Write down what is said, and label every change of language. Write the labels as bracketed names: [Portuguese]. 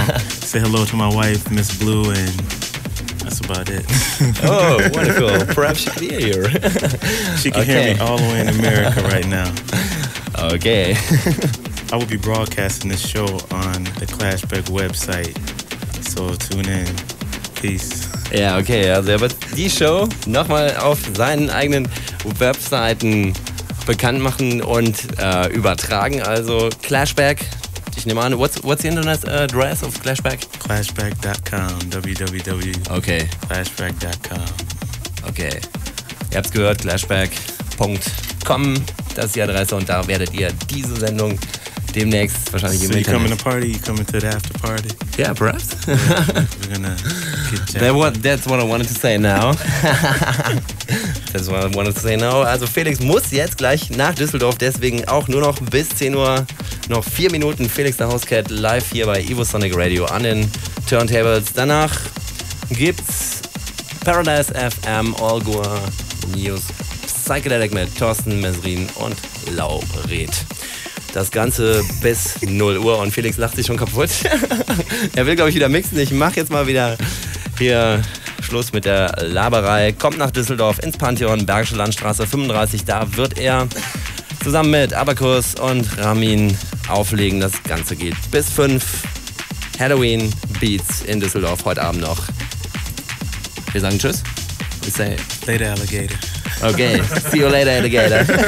[English] say hello to my wife, Miss Blue, and that's about it. Oh, wonderful. Perhaps she can hear you. She can hear me all the way in America right now. Okay. I will be broadcasting this show on the Clashback website. So tune in. Peace. [German] Ja, okay. Also er wird die Show nochmal auf seinen eigenen Webseiten bekannt machen und übertragen. Also Clashback. Ich nehme an, [English] what's the internet address of Clashback? Clashback.com. www.clashback.com. [German] Okay. Ihr habt's gehört, clashback.com. Das ist die Adresse und da werdet ihr diese Sendung demnächst wahrscheinlich im Internet. [English] So you coming to party? You coming to the after party? Yeah, perhaps. We're gonna get jammed. That's what I wanted to say now. That's what I wanted to say now. [German] Also Felix muss jetzt gleich nach Düsseldorf, deswegen auch nur noch bis 10 Uhr noch 4 Minuten Felix the Housecat live hier bei Evosonic Radio an den Turntables. Danach gibt's Paradise FM, Allgäu News, Psychedelic mit Thorsten Mesrin und Lauret. Das Ganze bis 0 Uhr und Felix lacht sich schon kaputt. Er will, glaube ich, wieder mixen. Ich mache jetzt mal wieder hier Schluss mit der Laberei. Kommt nach Düsseldorf ins Pantheon, Bergische Landstraße 35. Da wird er zusammen mit Abacus und Ramin auflegen. Das Ganze geht bis 5. Halloween Beats in Düsseldorf heute Abend noch. Wir sagen Tschüss. [English] We say later, alligator. Okay, see you later, alligator.